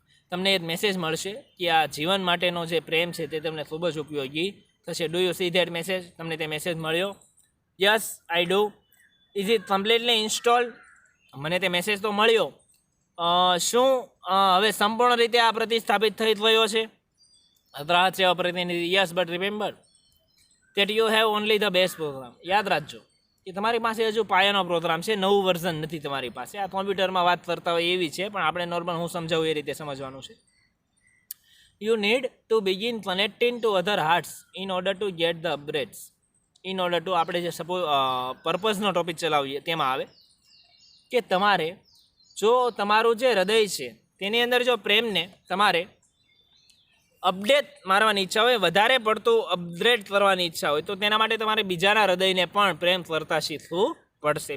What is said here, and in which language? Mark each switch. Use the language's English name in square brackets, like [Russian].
[Gujarati] તમને એક મેસેજ મળશે કે આ જીવન માટેનો જે પ્રેમ છે તે તમને ખૂબ જ ઉપયોગી થશે. [English] Do you see that message? [Gujarati] તમને તે મેસેજ મળ્યો? [English] Yes I do. Is it completely install? [Gujarati] મને તે મેસેજ તો મળ્યો. શું હવે સંપૂર્ણ રીતે આ પ્રતિસ્થાપિત થઈ ગયો છે? રાહત સેવા પ્રતિનિધિ [English] Yes but remember that you have only the best program. [Gujarati] યાદ રાખજો કે તમારી પાસે હજુ પાયાનો પ્રોગ્રામ છે, નવું વર્ઝન નથી તમારી પાસે. આ કોમ્પ્યુટરમાં વાત કરતા હોય એવી છે, પણ આપણે નોર્મલ હું સમજાવું એ રીતે સમજવાનું છે. [English] You need to begin connecting to other hearts in order to get the upgrades. In order to [Gujarati] આપણે જે સપોઝ પર્પઝનો ટોપિક ચલાવીએ તેમાં આવે કે તમારે જો તમારું જે હૃદય છે તેની અંદર જો પ્રેમને તમારે અપડેટ મારવાની ઈચ્છા હોય, વધારે પડતું અપગ્રેડ કરવાની ઈચ્છા હોય તો તેના માટે તમારે બીજાના હૃદયને પણ પ્રેમ કરતા શીખવું પડશે.